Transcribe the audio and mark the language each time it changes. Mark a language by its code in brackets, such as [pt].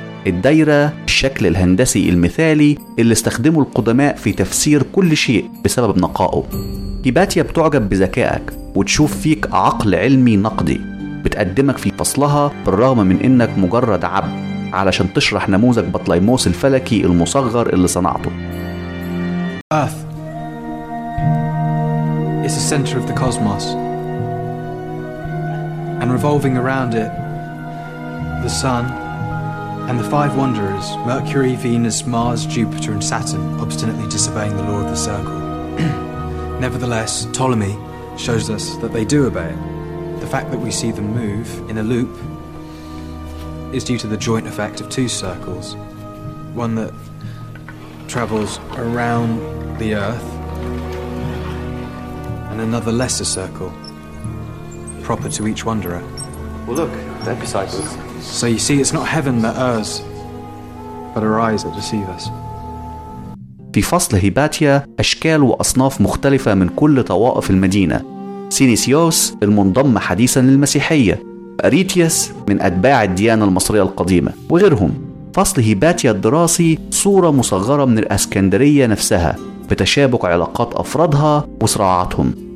[ar] الدايرة الشكل الهندسي المثالي اللي استخدمه القدماء في تفسير كل شيء بسبب نقائه. إيباتيا بتعجب بذكائك وتشوف فيك عقل علمي نقدي، بتقدمك في فصلها بالرغم من إنك مجرد عبد علشان تشرح نموذج بطليموس الفلكي المصغر اللي صنعته. [en] Earth is the center of the cosmos, and revolving around it, the sun and the five wanderers, Mercury, Venus, Mars, Jupiter and Saturn, obstinately disobeying the law of the circle. Nevertheless, Ptolemy shows us that they do obey it. The fact that we see them move in a loop is due to the joint effect of two circles, one that travels around the Earth and another lesser circle, proper to each wanderer. Well, look, they're disciples. So you see, it's not heaven that errs, but our eyes that deceive us. [ar] في فصل هيباتيا أشكال وأصناف مختلفة من كل طوائف المدينة. سينيسيوس المنضم حديثا للمسيحية، أريتياس من أتباع الديانة المصرية القديمة وغيرهم. فصل هيباتيا الدراسي صورة مصغرة من الأسكندرية نفسها بتشابك علاقات أفرادها وصراعاتهم.